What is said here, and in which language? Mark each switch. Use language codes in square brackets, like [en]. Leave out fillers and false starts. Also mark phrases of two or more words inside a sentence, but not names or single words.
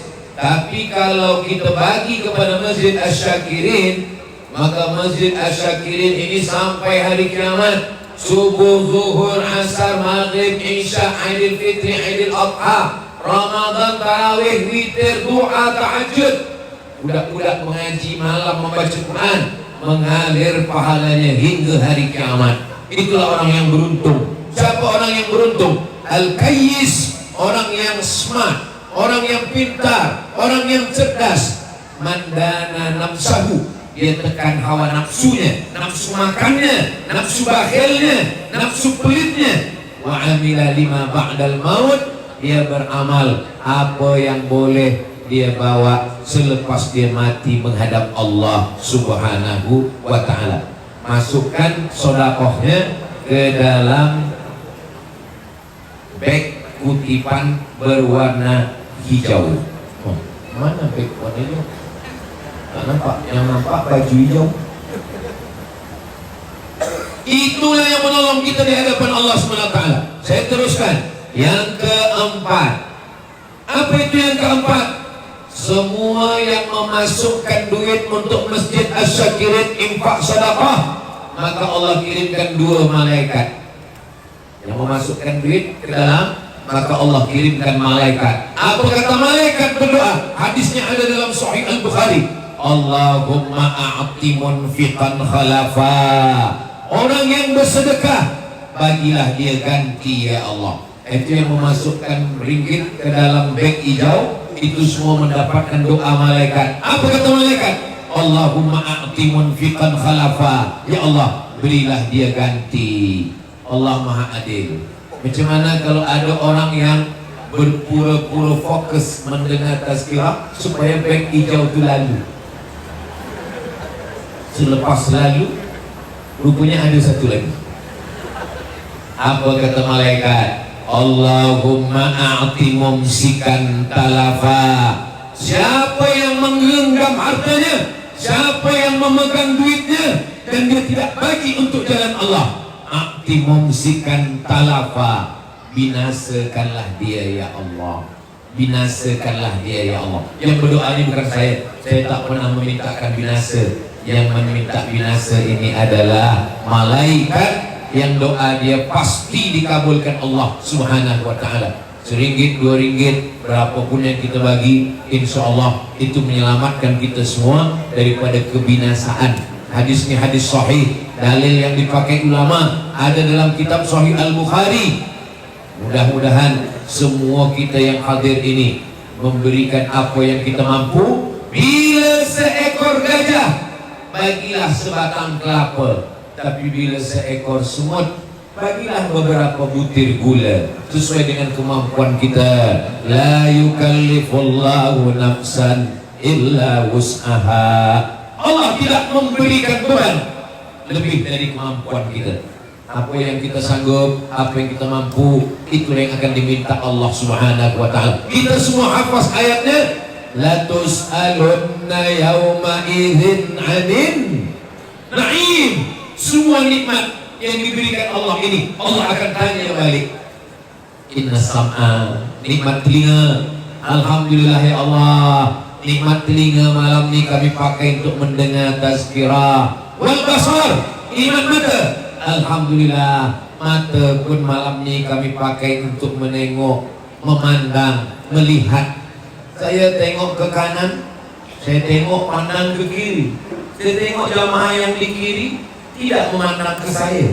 [ms] Tapi kalau kita bagi kepada Masjid Asy-Syakirin, maka Masjid Asy-Syakirin ini sampai hari kiamat, subuh, zuhur, asar, maghrib, isya, Aidil Fitri, Aidil Adha, Ramadan, tarawih, witir, doa, tahajud, budak-budak mengaji malam, membaca Quran, mengalir pahalanya hingga hari kiamat. Itulah orang yang beruntung. Siapa orang yang beruntung? Al-Kayyis, orang yang smart, orang yang pintar, orang yang cerdas. [ar] من دان نفسه, [ms] dia tekan hawa nafsunya, nafsu makannya, nafsu bakhilnya, nafsu pelitnya. [ar] وعمل لما بعد الموت, [ms] dia beramal apa yang boleh dia bawa selepas dia mati menghadap Allah [ar] سبحانه وتعالى. [ms] Masukkan sedekahnya ke dalam beg kutipan berwarna hijau. Oh, mana beg warna hijau? Tak nampak. Yang nampak baju hijau. Itulah yang menolong kita di hadapan Allah SWT. Saya teruskan. Yang keempat. Apa itu yang keempat? Semua yang memasukkan duit untuk Masjid Asy-Syakirin, infak sedekah, maka Allah kirimkan 2 malaikat. Yang memasukkan duit ke dalam, maka Allah kirimkan malaikat. Apa kata malaikat berdoa? Hadisnya ada dalam Sahih Al-Bukhari. [ar] اللهم أعط منفقا خلفا. [ms] Orang yang bersedekah, bagilah dia ganti [ar] يا الله. [ms] Itu yang memasukkan ringgit ke dalam beg hijau, itu semua mendapatkan doa malaikat. Apa kata malaikat? [ar] اللهم أعط منفقا خلفا. يا الله, [ms] berilah dia ganti. Allah Maha Adil. Macam mana kalau ada orang yang berpura-pura fokus mendengar tazkirah supaya beg hijau itu lalu. Selepas lalu, rupanya ada satu lagi. Apa kata malaikat? [ar] اللهم أعط ممسكا تلفا. [ms] Siapa yang menggenggam hartanya, siapa yang memegang duitnya dan dia tidak bagi untuk jalan Allah, [ar] أعط ممسكا تلفا, [ms] binasakanlah dia [ar] يا الله. [ms] Binasakanlah dia [ar] يا الله. [ms] Yang berdoa ini bukan saya tak pernah memintakan binasa. Yang meminta binasa ini adalah malaikat, yang doa dia pasti dikabulkan Allah [ar] سبحانه وتعالى. [ms] Seringgit, 2 ringgit, berapapun yang kita bagi, [ar] إن شاء الله [ms] itu menyelamatkan kita semua daripada kebinasaan. Hadisnya hadis sahih, dalil yang dipakai ulama ada dalam kitab Sahih Al-Bukhari. Mudah-mudahan semua kita yang hadir ini memberikan apa yang kita mampu. Bila seekor gajah, bagilah sebatang kelapa. Tapi bila seekor semut, bagilah beberapa butir gula sesuai dengan kemampuan kita. [ar] لا يكلف الله نفسا إلا وسعها. [ms] Allah tidak memberikan beban lebih dari kemampuan kita. Apa yang kita sanggup, apa yang kita mampu, itulah yang akan diminta Allah [ar] سبحانه وتعالى. [ms] Kita semua hafaz ayatnya. [ar] لتسألن يومئذ عن النعيم. [ms] Semua nikmat yang diberikan Allah ini, Allah akan tanya balik. [ar] إن السمع, [ms] nikmat telinga. Alhamdulillah [ar] يا الله, [ms] nikmat telinga malam ini kami pakai untuk mendengar tazkirah. [ar] والبصر, [ms] nikmat mata. Alhamdulillah, mata pun malam ini kami pakai untuk menengok, memandang, melihat. Saya tengok ke kanan, saya tengok pandang ke kiri. Saya tengok jamaah yang di kiri tidak memandang ke saya.